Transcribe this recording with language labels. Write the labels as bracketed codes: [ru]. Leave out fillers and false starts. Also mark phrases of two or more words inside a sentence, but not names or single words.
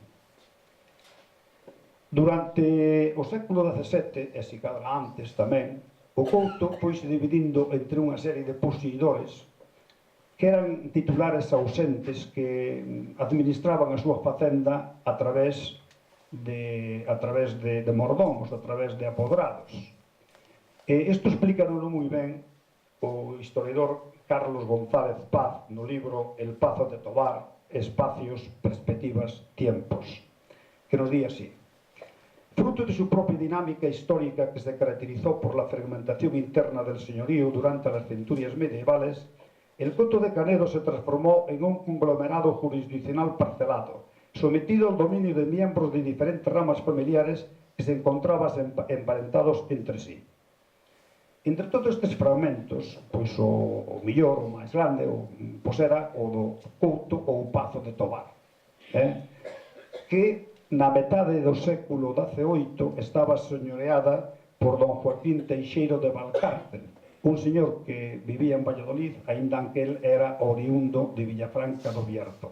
[gl] Durante o século XVII, e se cadra antes tamén, o Couto foi-se dividindo entre unha serie de poseidores que eran titulares ausentes que administraban a súa facenda a través de mordomos, a través de apodrados. Isto explícanos moi ben o historiador Carlos González Paz no libro El Pazo de Tobar, Espacios, [es] Perspectivas, Tiempos, que nos di así: fruto de su propia dinámica histórica que se caracterizó por la fragmentación interna del señorío durante las centurias medievales, el Couto de Canedo se transformó en un conglomerado jurisdiccional parcelado, sometido al dominio de miembros de diferentes ramas familiares que se encontraban emparentados entre sí. [gl] Entre todos estes fragmentos, pois o millor, o máis grande, pois era o do Couto ou Pazo de Tobar, que na metade do século XVIII estaba señoreada por don Joaquín Teixeiro de Valcárcel, un señor que vivía en Valladolid, aínda que el era oriundo de Villafranca do Bierzo.